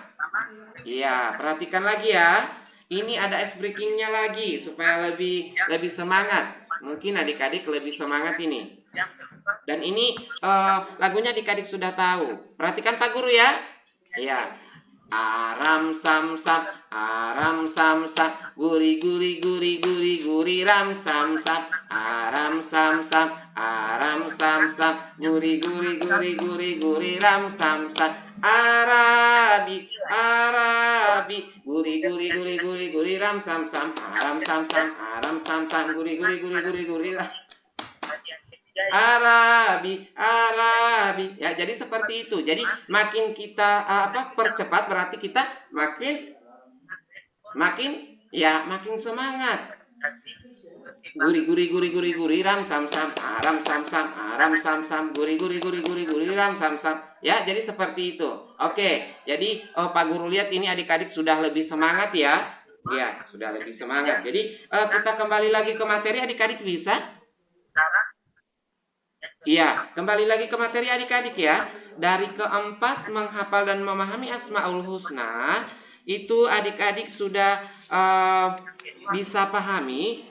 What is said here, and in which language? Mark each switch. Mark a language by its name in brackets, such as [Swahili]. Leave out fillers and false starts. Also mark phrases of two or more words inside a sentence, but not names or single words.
[Indonesian] Iya, perhatikan lagi ya. Ini ada ice breakingnya lagi supaya lebih semangat. Mungkin adik-adik lebih semangat ini. Dan ini lagunya adik-adik sudah tahu. Perhatikan Pak Guru ya. Iya. Aram sam sam, aram sam sam, guri guri guri guri guri ram sam sam, aram sam sam, aram sam sam, guri guri guri guri guri ram sam sam, Arabi Arabi, guri guri guri guri guri ram sam sam, aram sam sam, guri guri guri guri guri ram. Arabi. Ya, jadi seperti itu. Jadi makin kita percepat berarti kita makin semangat. Guri guri guri guri guri ram sam sam, aram sam sam, aram sam sam, guri guri guri guri guri ram sam sam. Ya, jadi seperti itu. Oke. Jadi Pak Guru lihat ini adik-adik sudah lebih semangat ya. Ya, sudah lebih semangat. Jadi kita kembali lagi ke materi adik-adik bisa? Iya, kembali lagi ke materi adik-adik ya. Dari keempat menghafal dan memahami Asmaul Husna, itu adik-adik sudah bisa pahami.